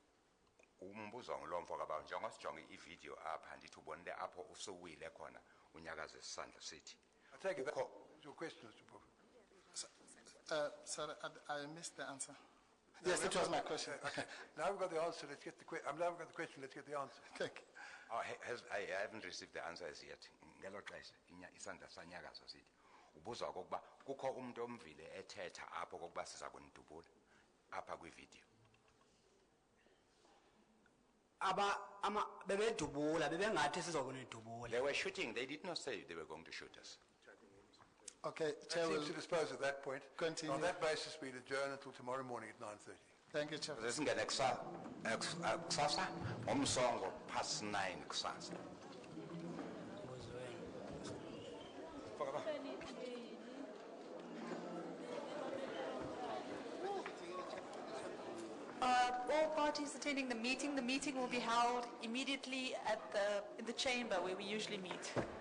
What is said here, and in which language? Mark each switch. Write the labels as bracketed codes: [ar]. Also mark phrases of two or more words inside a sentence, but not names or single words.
[en] I take it that was your question, Mr. Pofu. Sorry, I missed the answer. Yes, it was my question. Okay. Now we've got the answer. Let's get the question. Now we've got the question. Let's get the answer. Thank you. I haven't received the answer as yet. [xh] Ubuzwa kokuba kukho umuntu omvile ethetha apho kokuba siza kunidubula apha kwivideo. [en] They were shooting. They did not say they were going to shoot us. Okay, Chair, seems to dispose at that point. Continue. On that basis, we'll adjourn until tomorrow morning at 9:30. Thank you, Chair. [xh] Sesingena kusasa ngomsongo past 9 kusasa. [en] All parties attending the meeting will be held immediately in the chamber where we usually meet.